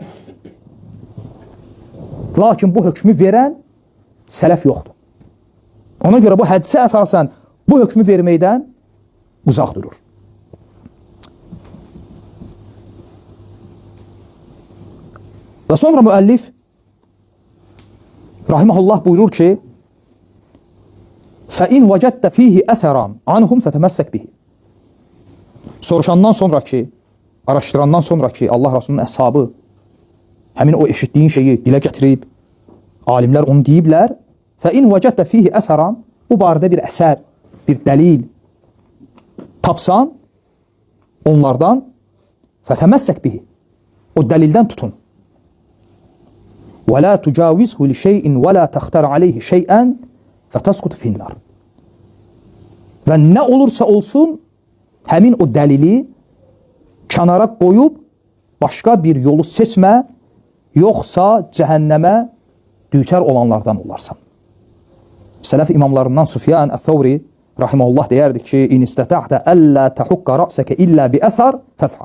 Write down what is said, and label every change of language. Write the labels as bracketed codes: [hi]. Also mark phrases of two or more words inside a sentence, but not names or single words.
[az] Lakin bu hökmü verən sələf yoxdur. Ona görə bu hədisə əsasən bu hökmü verməkdən uzaq durur. Və sonra müəllif rahimehullah buyurur ki, [ar] فَاِنْ وَجَدَّ ف۪يهِ أَثَرًا عَنْهُمْ فَتَمَسَّكْ بِهِ. [az] Soruşandan sonraki, araştırandan sonraki Allah Resulü'nün əshabı həmin o eşitdiyin şeyi dilə gətirib, alimlər onu deyiblər, [ar] فَاِنْ وَجَدَّ ف۪يهِ أَثَرًا, [az] bu barədə bir əsər, bir dəlil tapsan, onlardan [ar] فَتَمَسَّكْ بِهِ, [az] o dəlildən tutun. [ar] وَلَا تُجَاوِزْهُ لِشَيْءٍ وَلَا تَخْتَرْ عَلَيْهِ شَيْئًا فَتَسْقُطْ فِي النَّارِ. [az] Və nə olursa olsun, həmin o dəlili kənara qoyub, başqa bir yolu seçmə, yoxsa cəhənnəmə düçar olanlardan olarsan. Sələf imamlarından Sufyan Əth-Thawri rahimehullah deyərdi ki, [ar] إن استطعت ألا تحك رأسك إلا بأثر فافعل.